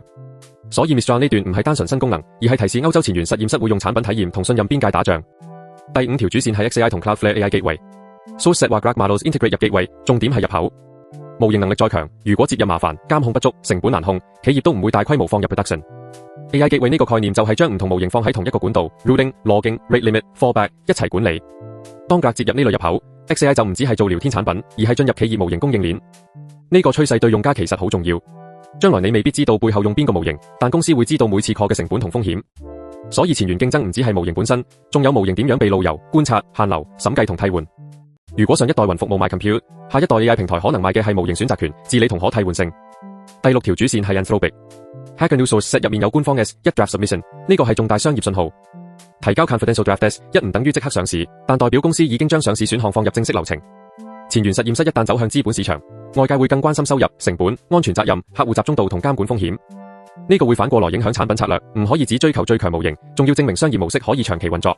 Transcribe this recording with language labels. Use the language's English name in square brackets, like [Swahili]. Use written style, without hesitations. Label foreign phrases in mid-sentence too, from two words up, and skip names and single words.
[Cantonese] 所以 Mistral 呢段唔係單純新功能，而係提示歐洲前沿實驗室會用產品體驗同信任邊界打仗。第五條主線係 XAI 同 Cloudflare AI Gateway。Source 話 [English] Grok Models integrate [Cantonese] 入 Gateway， 重點係入口。模型能力再強，如果接入麻煩、監控不足、成本難控，企業都唔會大規模放入 production。AI Gateway 呢個概念就係將唔同模型放喺同一個管道 ， [English] routing、logging、rate limit、fallback [Cantonese] 一齊管理。當Grok接入呢類入口，XAI 就唔只係做聊天產品，而係進入企業模型供應鏈。呢個趨勢對用家其實好重要。將來你未必知道背後用邊個模型，但公司會知道每次 call 嘅成本同風險。所以前沿競爭唔只係模型本身，仲有模型點樣被路由、觀察、限流、審計同替換。如果上一代雲服務賣 compute， 下一代 AI 平台可能賣嘅係模型選擇權、治理同可替換性。第六條主線係 Anthropic。Hacker News Source 入面有官方 [English] S1 draft submission， [Cantonese] 呢個係重大商業信號。提交 [English] confidential draft S1 [Cantonese] 唔等於即刻上市，但代表公司已經將上市選項放入正式流程。前沿實驗室一旦走向資本市場，外界會更關心收入、成本、安全責任、客戶集中度同監管風險。呢個會反過來影響產品策略，唔可以只追求最強模型，仲要證明商業模式可以長期運作。